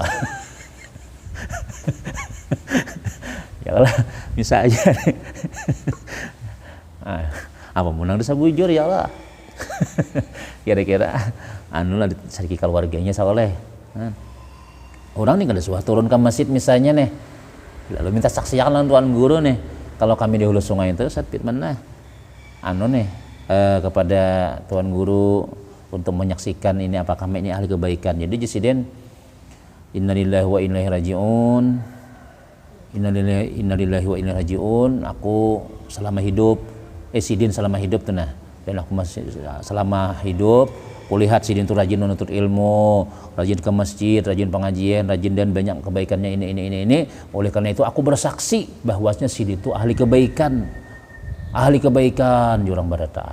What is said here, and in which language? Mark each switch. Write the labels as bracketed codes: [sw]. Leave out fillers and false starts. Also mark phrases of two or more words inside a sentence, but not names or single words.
[bjn] ya lah bisa aja apa menang desa bujur ya lah kira-kira anu lah cari keluarganya soalnya orang nih kada suah turun ke masjid misalnya nih lalu minta saksikan tuan guru nih kalau kami di hulu sungai itu saat mana anu nih kepada tuan guru untuk menyaksikan ini apa kami ini ahli kebaikan. [id] Jadi Jesiden [ar] إنا لله وإنا إليه راجعون, إنا لله وإنا إليه راجعون, [id] aku selama hidup Sidin selama hidup tuh nah dan aku masih selama hidup kulihat Sidin itu rajin menuntut ilmu, rajin ke masjid, rajin pengajian, rajin dan banyak kebaikannya ini. Oleh karena itu aku bersaksi bahwasanya Sidin itu ahli kebaikan jurang barataan.